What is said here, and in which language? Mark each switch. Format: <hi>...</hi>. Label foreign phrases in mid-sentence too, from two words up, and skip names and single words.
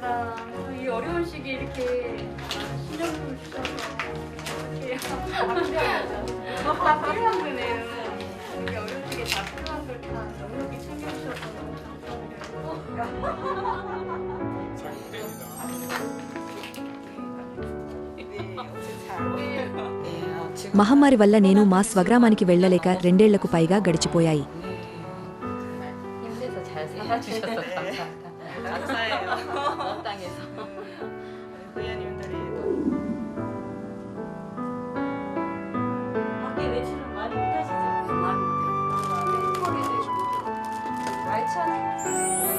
<ko>이 어려운 시기에 이렇게 신용품을 주셔서 이렇게 다 필요한 거네요. 이렇게 어려운 시기에 다 필요한 걸 다 넉넉히 챙겨주셔서 너무</ko> <te>మహమ్మారి వల్ల నేను మా స్వగ్రామానికి వెళ్లలేక 2 ఏళ్లకు పైగా గడిచిపోయాయి.</te> <ko>힘내서 잘 살아주셔서 감사합니다. 감사해요. 먼 땅에서. 고양이분들이 밖에 외출은 많이 못하시죠? 많이 못해요. 알찬</ko>